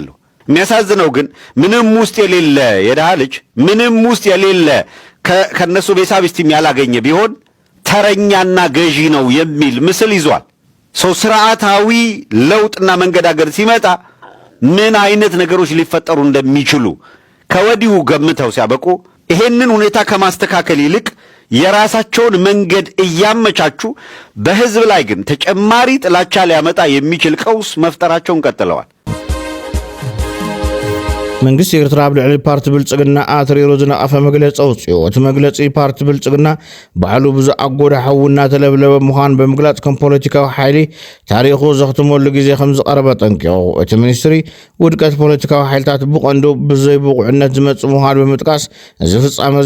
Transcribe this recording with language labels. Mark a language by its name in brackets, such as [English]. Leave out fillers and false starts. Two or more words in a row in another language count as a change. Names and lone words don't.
[Amharic] ያለው። የሚያሳዝነው ግን ምንም ውስጥ የሌለ የድሃ ልጅ ምንም ውስጥ የሌለ ከነሱ ቤሳቢስቲም ያላገኘ ቢሆን ተረኛና ገዢ ነው የሚል ምስል ይዟል። ሰው ስርዓታዊ ለውጥና መንገዳገድ ሲመጣ ምን አይነት ነገሮች ሊፈጠሩ እንደሚችሉ ከወዲሁ ገምተው ሲያበቁ ይሄንን ሁኔታ ከማስተካከል ይልቅ የራሳቸውን መንገድ እያመቻቹ በህዝብ ላይ ግን ተጨማሪ ጥላቻ ሊያመጣ የሚችል ቀውስ መፍጠራቸውን ቀጥለዋል። [Tigrinya] መንግስት ኤርትራ ብልዕሊ ፓርቲ ብልጽግና ኣትሪሩ ዝነቐፈ መግለፂ ኣውፅኡ። እቲ መግለፂ ፓርቲ ብልጽግና ባዕሉ ብዝኣጎዳ ሓዊ እናተለብለበ ምዃኑ ብምግላጽ ከም ፖለቲካዊ ሓይሊ ታሪኹ ዘኽትመሉ ግዜ ከም ዝቐረበ ጠንቂቑ፣ እቲ ሚኒስትሪ ውድቀት ፖለቲካዊ ሓይልታት ብቐንዱ ብዘይ ብቑዕነት ዝመጽእ ምዃኑ ብምጥቃስ እዚ ፍጻመ እዚ